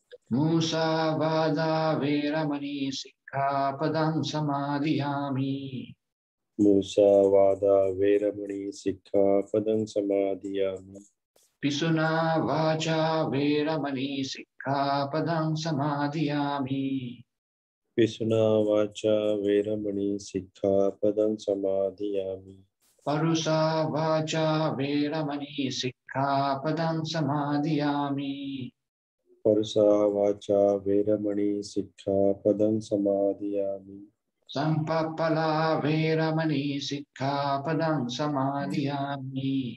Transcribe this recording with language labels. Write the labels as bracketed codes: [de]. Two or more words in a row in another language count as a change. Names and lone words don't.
[pi] Musavada veramani sikkhapadang samadhiyami. मूसावादा वेरमणि सिक्खापदं समादियामि Pisuna vacha veramani sikkhapadang samadhiyami. पिशुना वाचा वेरमणि सिक्खापदं समादियामि Parusa vacha veramani sikkhapadang samadhiyami. परसा वाचा वेरमणि सिक्खापदं समादियामि Sampapala veramani sikkhapadang samadhiyami.